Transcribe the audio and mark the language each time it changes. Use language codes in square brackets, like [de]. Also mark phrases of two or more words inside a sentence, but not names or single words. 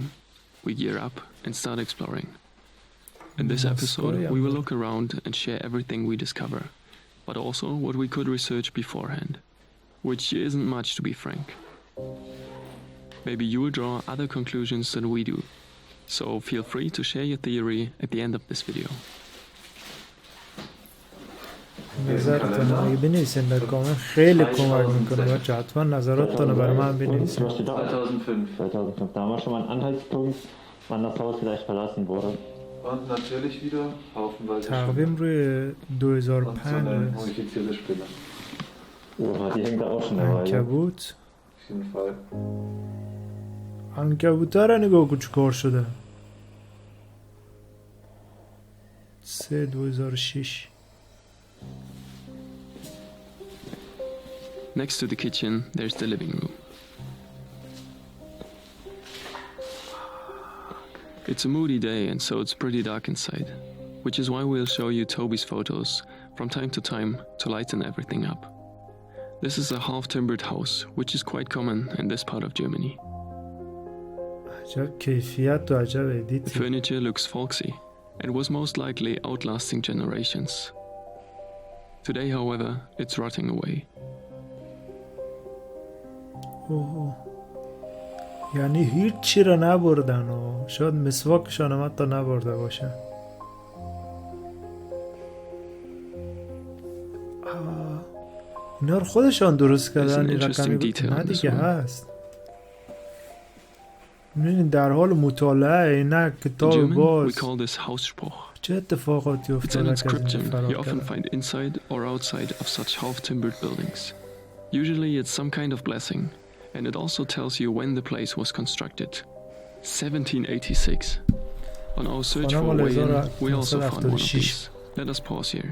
[en] We gear up and start exploring. In this episode, we will look around and share everything we discover, but also what we could research beforehand, which isn't much, to be frank. Maybe you will draw other conclusions than we do, so feel free to share your theory at the end of this video. [fa] نظرتون اگه بنویسین در کامنت خیلی کمک میکنه بچه، حتما نظراتتون برای من بنویسین. [de] 2005, da haben wir schon mal einen Anhaltspunkt, wann das Haus vielleicht verlassen wurde. Und natürlich wieder haufenweise [fa] تقویم روی 2005 [de] modifizierte Spinne. Oha, die hängt da auch schon eine Weile. [fa] عنکبوت. [de] Auf jeden Fall. [fa] عنکبوتا را نگاه کن چه کار شده. 2006. [en] Next to the kitchen, there's the living room. It's a moody day and so it's pretty dark inside, which is why we'll show you Toby's photos from time to time to lighten everything up. This is a half-timbered house, which is quite common in this part of Germany. [fa] عجب کیفیت و عجب [en] The [fa] ادیتی. [en] furniture looks folksy and was most likely outlasting generations. Today, however, it's rotting away. [fa] اوه. یعنی هیچ چی را نبردن و شاید مسواکشان هم حتی نبرده باشن. اینا رو خودشان درست کردن. این رقمی نه دیگه هست. می‌بینید در حال مطالعه نه کتاب باز. چه اتفاقاتی افتاده که از این فرار [en] you often find inside or outside of such half-timbered buildings. Usually it's some kind of blessing, and it also tells you when the place was constructed. 1786. On our search for a way in, we also found one of these. Let us pause here.